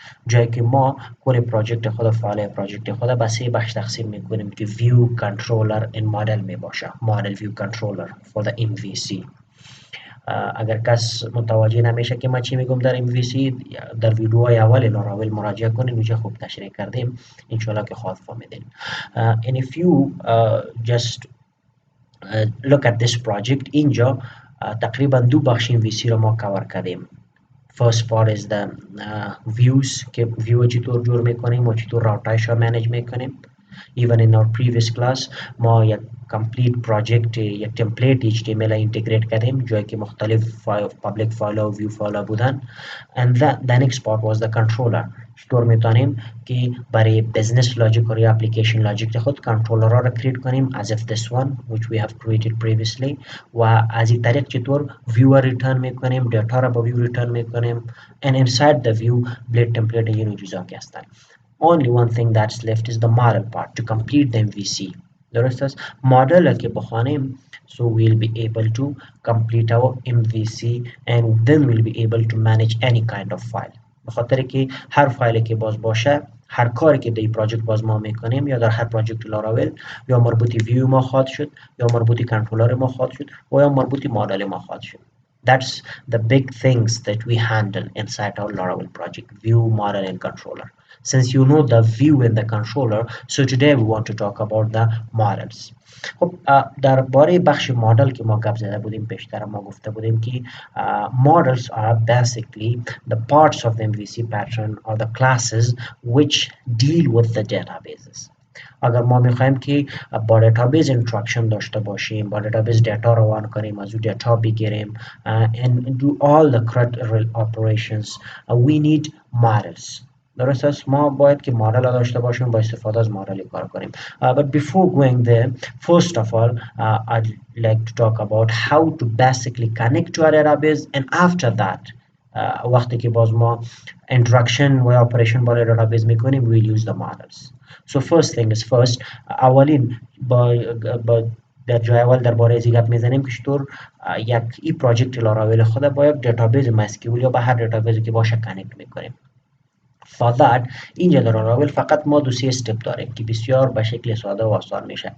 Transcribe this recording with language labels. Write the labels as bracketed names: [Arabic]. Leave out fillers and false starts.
[Persian] جایی که ما کل پروژکت خود فایل پروژکت خود به سه بخش تقسیم میکنیم که view controller and model میباشه. [English] model view controller for the MVC. [Persian] اگر کس متوجه نمیشه که ما چی میگم در MVC در ویدیوهای اول لاراول مراجعه کنید اونجا خوب تشریح کردیم انشالله که خواهد فهمیدین. [English] and if you just look at this project [Persian] اینجا تقریبا دو بخش MVC رو ما کور کردیم. [English] first part is the views [Persian] که view چطور جور میکنیم و چطور راوتایش رو منیج میکنیم. [English] even in our previous class [Persian] ما یک complete project یک template HTML integrate کردیم جایی که مختلف public file و view file بودن [English] and the next part was the controller. [Persian] چطور میتونیم که برای business logic و application logic خود controller را create کنیم [English] as if this one which we have created previously [Persian] و از این طریق چطور view return میکنیم، data را با view return میکنیم [English] and inside the view blade template [Persian] این چیزا که هستن. [English] Only one thing that's left is the model part to complete the MVC. [Persian] درست است؟ مدل که بخوانیم [English] so we'll be able to complete our MVC and then we'll be able to manage any kind of file. [Persian] بخاطر که هر فایلی که باز باشه هر کاری که در این پراجکت باز ما میکنیم یا در هر پراجکت لاراول یا مربوطی ویو ما خواهد شد یا مربوطی کنترلر ما خواهد شد و یا مربوطی مدل ما خواهد شد. [English] That's the big things that we handle inside our Laravel project: view, model, and controller. Since you know the view and the controller, so today we want to talk about the models. [Persian] خب درباره بخش مدل که ما گپ زده بودیم پیشتر ما گفته بودیم که [English] models are basically the parts of the MVC pattern or the classes which deal with the databases. [Persian] اگر ما میخوایم که با دیتابیس اینتراکشن داشته باشیم، با دیتابیس دیتا روان کنیم، از اون دیتا بگیریم [English] and do all the correct operations, we need models. [Persian] درست است، ما باید که مدل داشته باشیم، با استفاده از مدل کار کنیم. [English] But before going there, first of all, I'd like to talk about how to basically connect to our database, and after that [Persian] وقتی که باز ما interaction و operation با database میکنیم [English] we'll use the models. So first thing is first, [Persian] اولین با در جای اول درباره از گپ میزنیم که چطور یک ای پراجکت لاراول خود با یک دیتابیس MySQL یا با هر دیتابیسی که باشه کانکت میکنیم. [English] For that [Persian] اینجا در لاراول فقط ما دو سه استپ داریم که بسیار به شکل ساده و آسان میشه.